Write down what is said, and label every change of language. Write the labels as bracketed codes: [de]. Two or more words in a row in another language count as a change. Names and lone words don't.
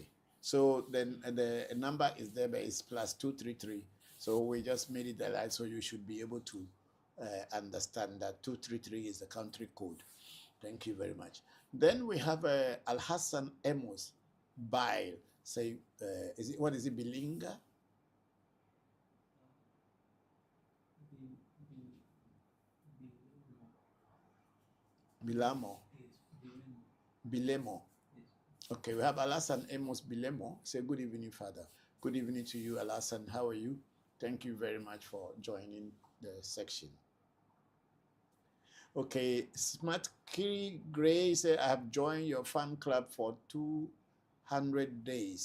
[en] So then the number is there, but it's +233. So we just made it alive, so you should be able to understand that 233 is the country code. Thank you very much. Then we have Al Hassan Emos Bail. Say, what is it, Bilinga? Bilamo. Bilemo. Okay, we have Alasan Amos Bilemo. Say good evening, Father. Good evening to you, Alasan. How are you? Thank you very much for joining the section. Okay, Smart Kiri Gray said, I have joined your fan club for 200 days.